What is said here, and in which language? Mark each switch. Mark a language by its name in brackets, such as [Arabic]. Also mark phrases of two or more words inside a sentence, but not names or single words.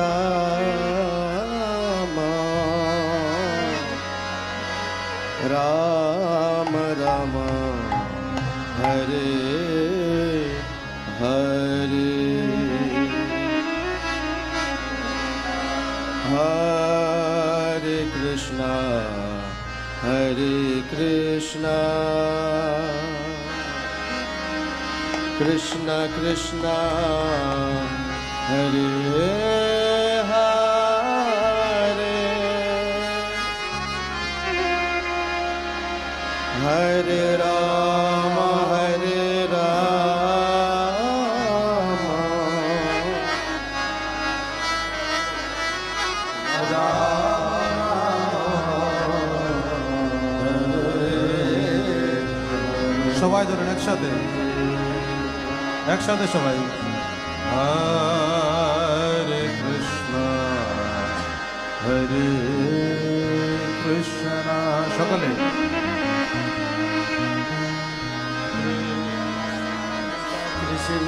[Sanskrit] Rama Rama Rama Hare Hare Hare Krishna Hare Krishna Krishna Krishna Hare Hare Hare Rama Hare Rama [Bangla] সবাই ধরেন একসাথে একসাথে সবাই [Sanskrit] হরে কৃষ্ণ হরে কৃষ্ণ [Bangla] সকলে কৃষ্ণ